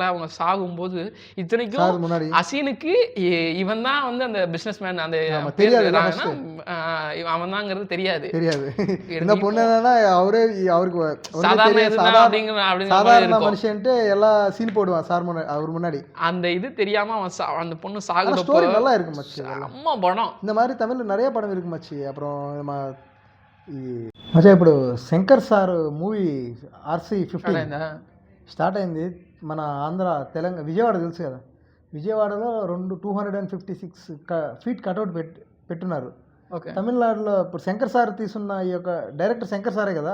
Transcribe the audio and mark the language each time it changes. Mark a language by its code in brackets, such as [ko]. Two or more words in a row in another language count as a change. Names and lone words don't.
[ta] அவங்க சாகும்போது இத்தனைக்கும் அசீனுக்கு இவன் தான் வந்து அந்த [en] business man [ta] அந்த அவன் தாங்கிறது தெரியாது. இந்த பொண்ணு அவருக்கு சாதாரண மனுஷன்ட்டு எல்லாம் சீன் போடுவான் சார் அவர் முன்னாடி. அந்த இது தெரியாம அவன் அந்த பொண்ணு சாகுற ஸ்டோரி நல்லா இருக்கு மச்சி. அம்மா படம் இந்த மாதிரி தமிழ்ல நிறைய படம் இருக்கு மச்சி. [te] அப்புறம் మచ్చా ఇప్పుడు శంకర్ సార్ మూవీ RC-15 స్టార్ట్ అయింది. మన ఆంధ్ర తెలంగాణ విజయవాడ తెలుసు కదా, విజయవాడలో 256 [en] feet cutout [te] పెట్టున్నారు. తమిళనాడులో ఇప్పుడు శంకర్ సార్ తీసున్న ఈ యొక్క డైరెక్టర్ శంకర్ సారే కదా.